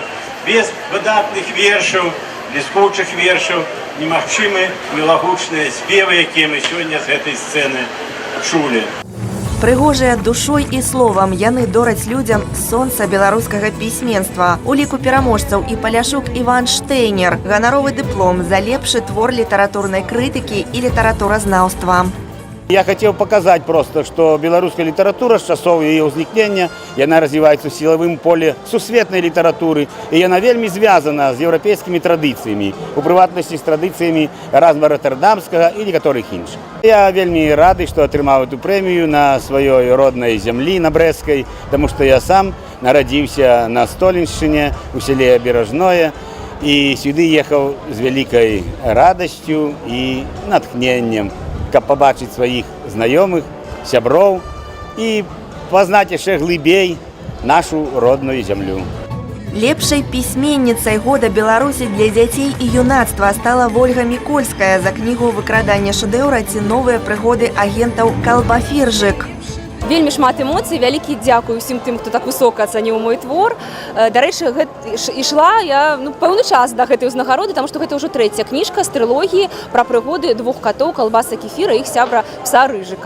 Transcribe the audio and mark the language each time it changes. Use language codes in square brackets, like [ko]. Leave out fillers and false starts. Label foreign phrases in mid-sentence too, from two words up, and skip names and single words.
[be] Без выдатных вершаў, бліскучых вершаў немагчымы мілагучныя спевы, якія мы сёння з гэтай сцэны чулі. Прыгожыя душой і словам яны дораць людзям сонца беларускага пісьменства. У ліку пераможцаў і Паляшук Іван Штейнер, ганаровы дыплом за лепшы твор літаратурнай крытыкі і літаратуразнаўства. [ru] Я хотел показать просто, что белорусская литература с часов ее возникновения, она развивается в силовом поле сусветной литературы, и она вельми связана с европейскими традициями, у приватности с традициями Эразма Роттердамского и некоторых інших. Я вельми рад, что отрымал эту премию на своей родной земле, на Брестской, потому что я сам народился на Столинщине, у селе Бережное, и сюда ехал с великой радостью и натхнением, [be] каб побачить [ru] своих знакомых, сяброў и познать еще глубей нашу родную землю. [be] Лепшай пісьменніцай года Беларусі для дзяцей і юнацтва стала Вольга Мікольская за кнігу «Выкрадання шэдэўра ці новыя прыгоды агентаў Калбафіржык». Вельмі шмат эмоцый, вялікі дзякуй усім тым, хто так высока ацаніў мой твор. Дарэчы, ішла я пэўны час да гэтай узнагароды, таму што гэта ўжо 3-я кніжка з трылогіі пра прыгоды 2 катоў Калбаса Кефіра і іх сябра пса Рыжыка.